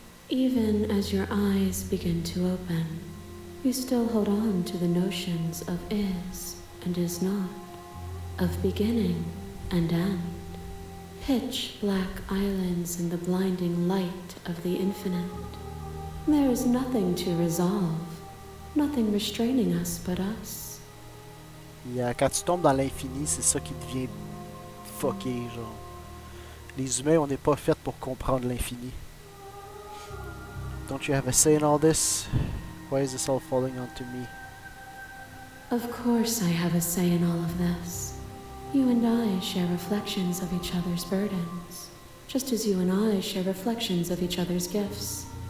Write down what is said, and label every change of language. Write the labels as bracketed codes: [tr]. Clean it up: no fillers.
[en] Even as your eyes begin to open, you still hold on to the notions of is and is not, of beginning and end, pitch black islands in the blinding light of the infinite. There is nothing to resolve, nothing restraining us but us. [fr] Yeah, quand tu tombes dans l'infini, c'est ça qui devient fucké, genre. Les humains, on n'est pas faits pour comprendre l'infini. [en] Don't you have a say in all this? Why is this all falling onto me? Of course I have a say in all of this. You and I share reflections of each other's burdens, just as you and I share reflections of each other's gifts.